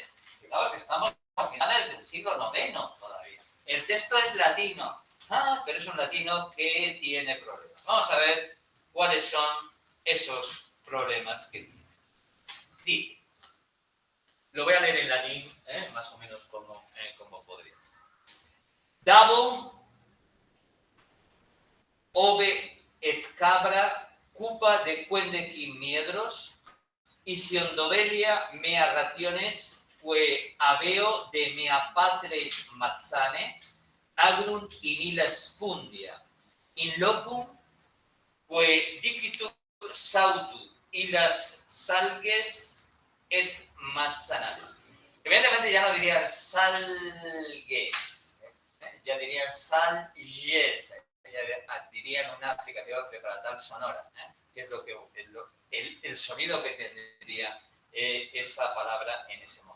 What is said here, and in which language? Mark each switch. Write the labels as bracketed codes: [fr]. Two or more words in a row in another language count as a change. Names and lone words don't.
[es] Fijaos que estamos a finales del siglo IX todavía. El texto es latino, pero es un latino que tiene problemas. Vamos a ver cuáles son esos problemas que tiene. Dice, lo voy a leer en latín, más o menos como podría ser. [la] Dabo, ove et cabra, cupa de quendequim miedros, y siondovelia mea rationes, que aveo de mea patre mazzane, agrunt in illa spundia, in locum, que dicitur sautu illas salges et mazzanales. [es] Evidentemente ya no dirían salgues, ya dirían salges, ya dirían una fricativa preparatal sonora, que es lo que el sonido que tendría esa palabra en ese momento.